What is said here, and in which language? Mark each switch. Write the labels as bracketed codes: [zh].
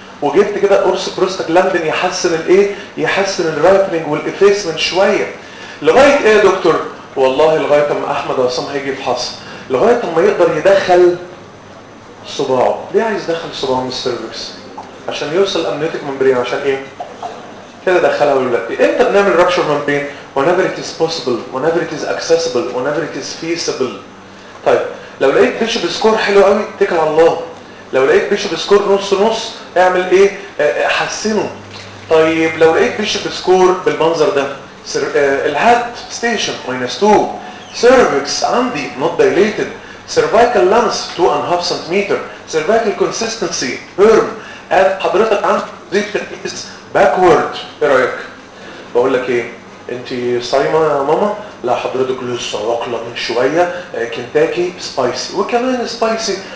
[ar] وجبت كده قرص بروستاجلاندين يحسن الايه؟ يحسن الرايبنج والافيسمنت شويه. لغايه ايه يا دكتور؟ والله لغايه اما احمد عصام هيجي يفحص، لغايه اما يقدر يدخل صباعه. ليه عايز يدخل صباعه من السيرفكس؟ عشان يوصل امنيوتك ممبرين. عشان ايه؟ كده دخلها ولولاتي. امتى بنعمل رابشر ممبرين؟ [en] whenever it is possible, whenever it is accessible, whenever it is feasible. [ar] طيب لو لقيت بيشب سكور حلو قوي اتكل على الله، لو لقيت بيشب سكور نص نص اعمل ايه؟ حسنه. طيب لو لقيت بيشب سكور بالمنظر ده، الهات ستيشن ماينس 2، سيرفكس عندي نوت دايليتد، سيرفايكال لانس 2.5 سنتيمتر، سيرفايكال كونسستنسي هيرم، حضرتك عندي زيت باكورد، ايه رايك؟ بقول لك ايه؟ انت صايمه يا ماما؟ لا حضرتك لسه واكله من شويه كنتاكي سبايسي، وكمان سبايسي.